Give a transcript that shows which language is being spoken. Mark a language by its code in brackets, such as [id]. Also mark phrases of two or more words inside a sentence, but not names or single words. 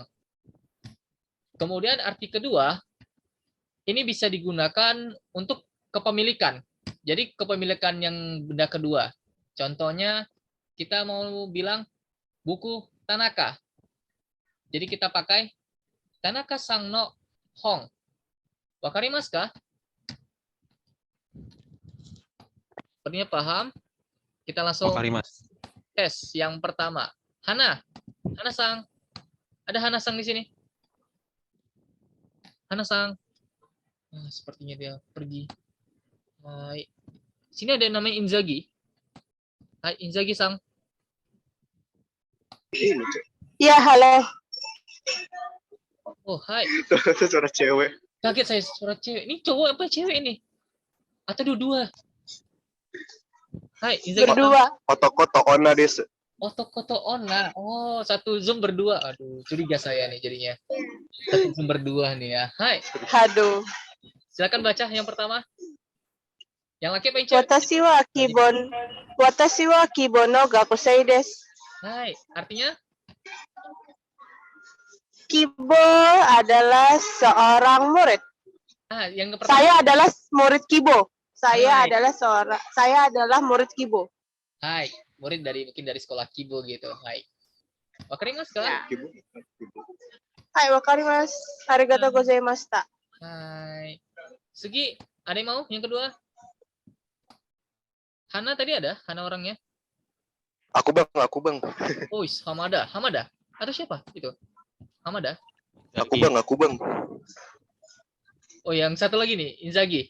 [id] Kemudian arti kedua, ini bisa digunakan untuk kepemilikan. Jadi kepemilikan yang benda kedua. Contohnya kita mau bilang buku Tanaka. Jadi kita pakai [ja] 田中さんの本. 分かりますか? [id] Sepertinya paham. Kita langsung Wakarimasu. tes yang pertama. Hana sang. Ada Hana sang di sini. Hana sang. Sepertinya dia pergi. Hai. Sini ada yang namanya Inzagi. Hai, Inzagi sang. Ya, halo. Oh, hai. Suara cewek. Kaget saya suara cewek. Ini cowok apa cewek ini? Atau dua-dua? Hai, Inzagi sang. Koto-koto ona desu. Oh, Koto Ona. Oh, satu Zoom berdua. Aduh, curiga saya nih jadinya. Satu Zoom berdua nih ya. Hai. Aduh. Silakan baca yang pertama. Yang laki apa yang cewek? [ja] 私はキボの学生です. [id] Hai, artinya? Kibo adalah seorang murid. Yang pertama. Saya adalah murid Kibo. Hai. Saya adalah murid Kibo. Hai, murid mungkin dari sekolah Kibo gitu. [ja] はい。分かりますか? [id] Hai, wakarimasu. [ja] ありがとうございました. [id] Hai. Sugi, ada yang mau yang kedua? Hana tadi ada? Hana orangnya? Aku bang. Oh, Hamada. Hamada. Atau siapa itu? Hamada. Aku bang. Oh, yang satu lagi nih, Inzaghi.